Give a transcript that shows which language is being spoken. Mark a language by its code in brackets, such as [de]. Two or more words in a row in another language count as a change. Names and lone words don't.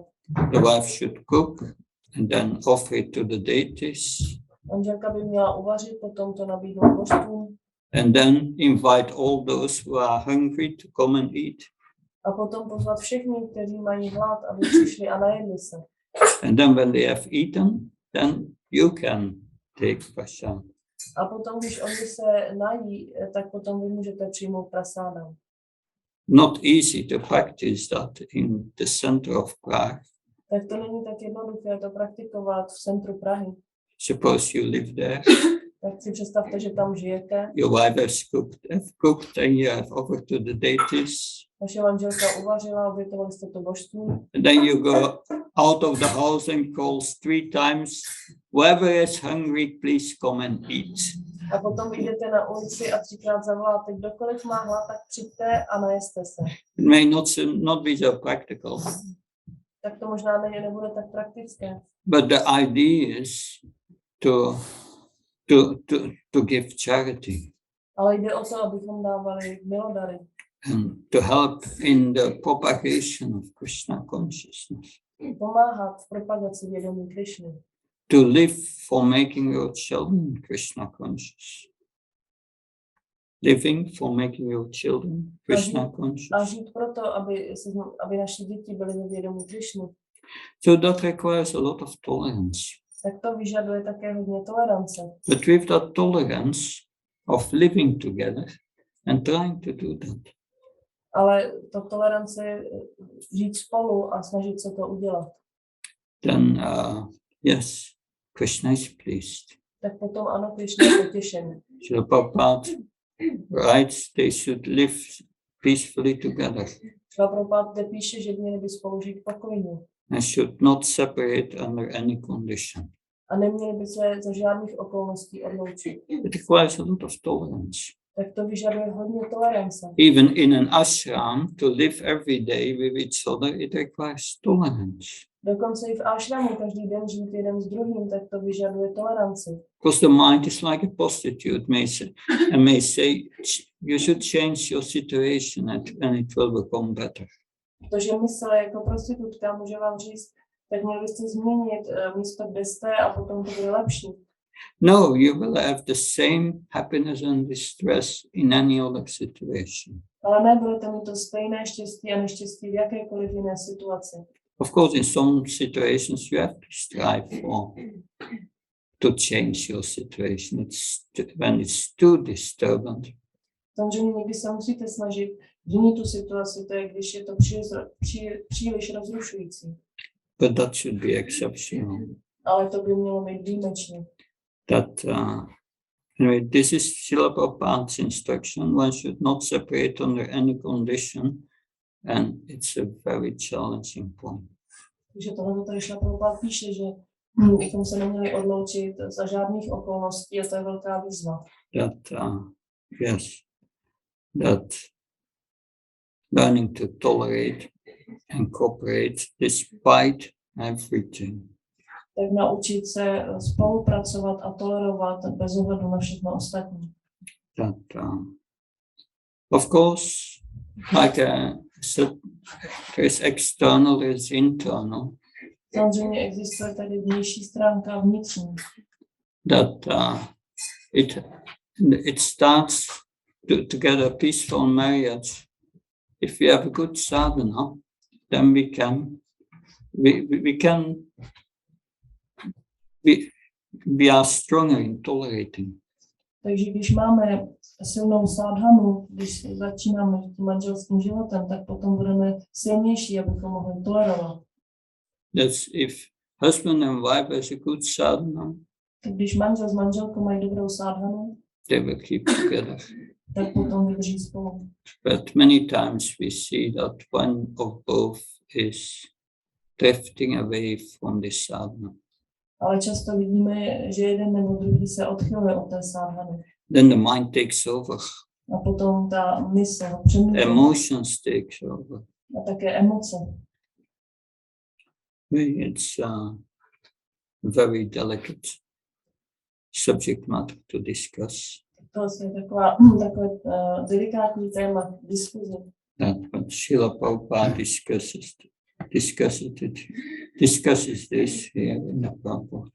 [en] The wife should cook and then offer it to the deities. [cs] Manželka by měla uvařit, potom to nabídnout božstvům. [en] And then invite all those who are hungry to come and eat. [cs] A potom pozvat všechny, kteří mají hlad, aby přišli a najedli se. [en] And then when they have eaten, then you can take prasad. [cs] A potom, když oni se nají, tak potom vy můžete přijmout prasáda. [en] Not easy to practice that in the center of Prague. [cs] Tak to není tak jednoduché to praktikovat v centru Prahy. [en] Suppose you live there. [cs] Tak si představte, že tam žijete. [en] Your wife has cooked and you have offered to the deities. [cs] Vaše manželka uvařila, obětovali jste to božstvu. [en] And then you go out of the house and calls 3 times, whoever is hungry, please come and eat. [cs] A potom vyjdete na ulici a 3krát zavoláte, kdokoliv má hlad, tak přijďte a najeste se. [en] It may not be so practical. [cs] Tak to možná nebude tak praktické. [en] But the idea is to give charity. [cs] Ale jde o to, abychom dávali milodary. [en] And to help in the propagation of Krishna consciousness. [cs] Pomáhat v propagaci vědomí Krishny. [en] To live for making your children Krishna conscious. Living for making your children Krishna conscious. [cs] A žít proto, aby naše děti byly ve vědomí Krishny. [en] So that requires a lot of tolerance. [cs] Tak to vyžaduje také hodně tolerance. [en] But with that tolerance of living together and trying to do that. [cs] Ale to tolerance žít spolu a snažit se to udělat. [en] Then yes, Krishna is pleased. [cs] Tak potom ano, Krishna je potěšený. [en] Srila Prabhupada writes they should live peacefully together. [cs] Srila Prabhupada píše, že měli by spolu žít pokojně. [en] And should not separate under any condition. [cs] A neměli by se za žádných okolností odloučit. [en] It requires a lot of tolerance. [cs] Tak to vyžaduje hodně tolerance. [en] Even in an ashram, to live every day with each other, it requires tolerance. [cs] Dokonce i v ashramu každý den žít jeden s druhým, tak to vyžaduje toleranci. [en] Because the mind is like a prostitute, may say you should change your situation and it will become better. [cs] Protože mysl jako prostitutka může vám říct, tak měli byste změnit místo, kde jste a potom to bude lepší. [en] No, you will have the same happiness and distress in any other situation. [cs] Ale ne, budete mít to stejné štěstí a neštěstí v jakékoliv jiné situaci. [en] Of course, in some situations you have to strive to change your situation. When it's too disturbing. [cs] Samozřejmě někdy se musíte snažit změnit tu situaci, to je, když je to příliš rozrušující. [en] But that should be exceptional. [cs] Ale to by mělo být výjimečné. [en] Anyway, this is Srila Prabhupada's instruction. One should not separate under any condition And it's a very challenging point. [cs] Takže tohle tady Šla Prabhupád píše, že bychom se neměli odloučit za žádných okolností a to je velká výzva. [en] That learning to tolerate and cooperate despite everything. [cs] Tak naučit se spolupracovat a tolerovat bez ohledu na všechno ostatní. [en] Of course, like there is external, there is internal. [cs] Samozřejmě existuje tady vnější stránka a vnitřní. [en] That it starts to get a peaceful marriage. If we have a good sadhana, then we are stronger in tolerating. [cs] Takže když máme silnou sádhanu, když začínáme tím manželským životem, tak potom budeme silnější, abychom mohli tolerovat. [en] That's if husband and wife has a good sadhana. [cs] Tak když manžel s manželkou mají dobrou sádhanu, [en] they will keep together. [cs] Tak potom vydrží spolu. [en] But many times we see that one of both is drifting away from the sadhana. [cs] Ale často vidíme, že jeden nebo druhý se odchyluje od té sádhany. [en] Then the mind takes over. [cs] A potom ta mysl ho přemýšlí. [en] Emotions takes over. [cs] A také emoce. [en] It's a very delicate subject matter to discuss. [cs] To je takové delikátní téma diskuze. [en] But Srila Prabhupada discusses this here in the purport.